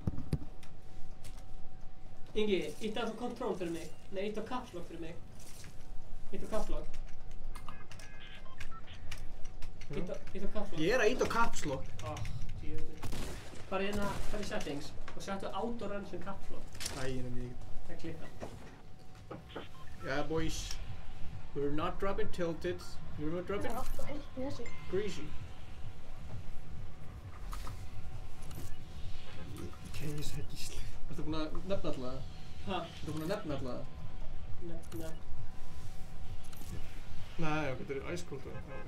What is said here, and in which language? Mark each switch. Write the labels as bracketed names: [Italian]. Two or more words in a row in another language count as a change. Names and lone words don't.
[Icelandic] Ingi, ítti á control fyrir mig. Nei, ítti á [English] caps lock [Icelandic] fyrir mig. Ítti á [English] caps lock. [Icelandic] Ítti á [English] caps lock. [Icelandic] Ég er að íta á [English] caps lock. [Icelandic] Djöfull. Bara hérna, fara í settings og settu [English] auto run [Icelandic] sem [English] caps lock. [Icelandic] Æ, ég nefnir ekki. Það klikka. [English] Yeah, boys. We're not dropping tilted. We're not [Icelandic] Það [English] dropping [Icelandic] er alltaf heilt í þessu. greasy. Ok, ég sagði Gísli. Ertu búinn að nefna alltaf? Ha? Ertu búinn að nefna alltaf? Nei. Nei, ok, þetta er [English] ice cold. [Icelandic] Já, ok.